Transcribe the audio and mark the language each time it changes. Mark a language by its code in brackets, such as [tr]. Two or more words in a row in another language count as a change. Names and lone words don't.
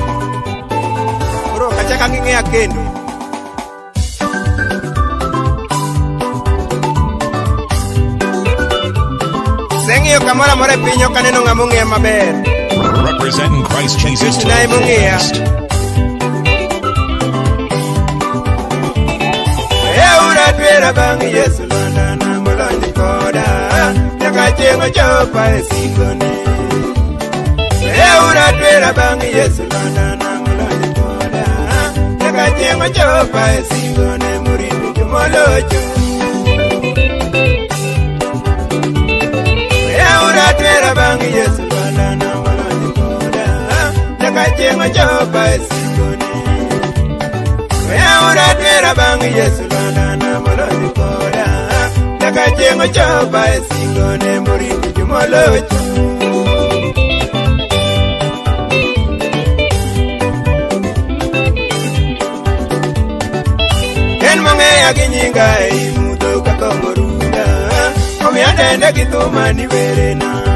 [luo] Koro kachaka ng'ing'eya kendo. Aseng'eyo kamora mora pinyo kaneno ng'amung'e maber. [en] Representing Christ Jesus to the [luo] Naimung'ia. [en] fullest. [luo] Eura twera bang Yesu londana molonji koda. Nyaka chieng' ochopa e sikone. Eura twera bang Yesu londana molonji koda. Nyaka chieng' ochopa e sikone muridu jumolocho. Eura twera bang Yesu londana molonji koda. Nyaka chieng' ochopa e sikone. Eura twera bang Yesu londana molonji koda. Nyaka chieng' ochopa e sikone muridu jumolocho. En mong'eya gi nyinga ei mudho kaka morunda, omiya dende gi thuma ni werena.